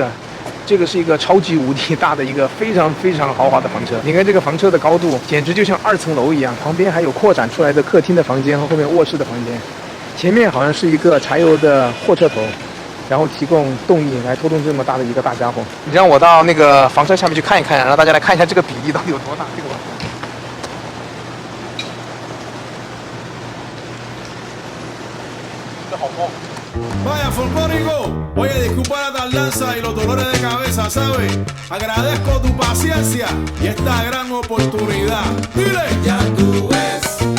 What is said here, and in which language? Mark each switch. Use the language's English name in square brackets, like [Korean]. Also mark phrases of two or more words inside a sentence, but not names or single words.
[Chinese] 这个是一个超级无敌大的一个非常非常豪华的房车，你看这个房车的高度简直就像2层楼一样，旁边还有扩展出来的客厅的房间和后面卧室的房间，前面好像是一个柴油的货车头，然后提供动力来拖动这么大的一个大家伙。你让我到那个房车下面去看一看，让大家来看一下这个比例到底有多大。这个好高。 [Spanish] Vaya, folclórico. Oye, disculpa la tardanza y los dolores de cabeza, ¿sabes? Agradezco tu paciencia y esta gran oportunidad. Dile. Ya tú ves.